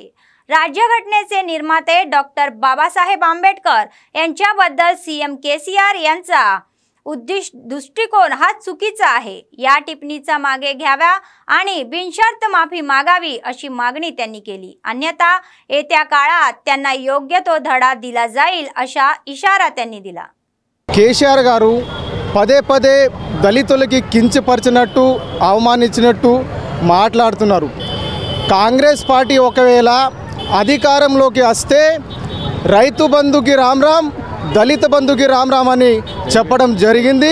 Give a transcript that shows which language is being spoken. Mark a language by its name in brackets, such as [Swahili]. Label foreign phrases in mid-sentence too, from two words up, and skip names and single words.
[Marathi] राज्यघटनेचे निर्माते डॉक्टर बाबासाहेब आंबेडकर यांच्याबद्दल सीएम केसीआर यांचा दृष्टिकोन हा चुकीचा आहे. या टिप्पणीचा मागे घ्यावा आणि बिनशर्त माफी मागावी अशी मागणी त्यांनी केली. अन्यथा येत्या काळात त्यांना योग्य तो धडा दिला जाईल अशा इशारा त्यांनी दिला. [Telugu] కేసీఆర్ గారు పదే పదే దళితులకి కించపరిచినట్టు అవమానించినట్టు మాట్లాడుతున్నారు. కాంగ్రెస్ పార్టీ ఒకవేళ అధికారంలోకి వస్తే రైతు బంధుకి రామ్ రామ్, దళిత బంధుకి రామ్ రామ్ అని చెప్పడం జరిగింది.